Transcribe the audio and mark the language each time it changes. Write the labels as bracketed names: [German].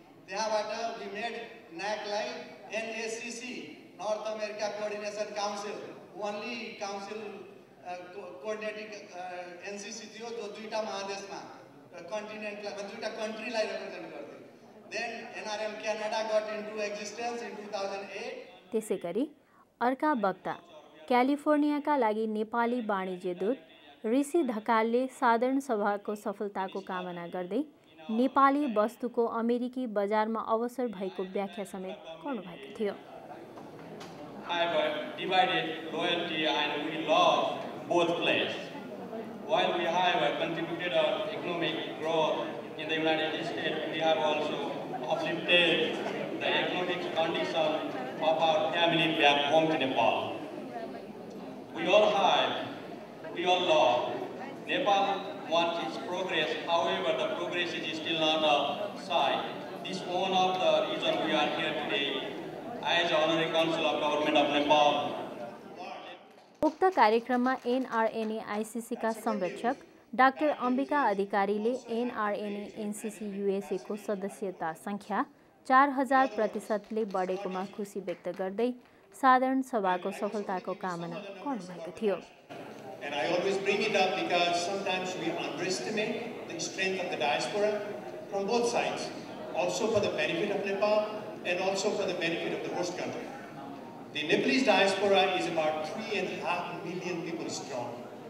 [English] त्यहाँबाट we made NAC like NACC, North America Coordination Council, only council coordinating NCC थियो जो दुईटा महादेशमा कन्टिनेन्टलाई दुईटा कन्ट्रीलाई रिप्रेजेन्ट गर्थे। Then NRM Canada got into existence in 2008. [Nepali] त्यसैगरी अर्का वक्ता क्यालिफोर्नियाका लागि नेपाली वाणिज्य दूत ऋषि ढकालले साधारण सभाको सफलताको कामना गर्दै नेपाली वस्तुको अमेरिकी बजारमा अवसर भएको व्याख्या समेत गर्नुभएको थियो। [English] I have divided loyalty and we love both places. While we have contributed our economic growth in the United States, we have also uplifted the economic condition of our family back home to Nepal. We all love. Nepal wants its progress, however the progress is still not a sight. This is one of the reasons we are here today as Honorary Council of Government of Nepal. [Nepali] उक्त कार्यक्रममा NRNA ICC का संरक्षक doctor Ambika अधिकारीले NRNA NCC USA को सदस्यता संख्या 4000% बढेकोमा खुशी व्यक्त गर्दै साधारण सभाको सफलताको कामना गर्नुभएको थियो। [English] And I always bring it up because sometimes we underestimate the strength of the diaspora from both sides, also for the benefit of Nepal and also for the benefit of the host country. The Nepalese diaspora is about 3.5 million people strong.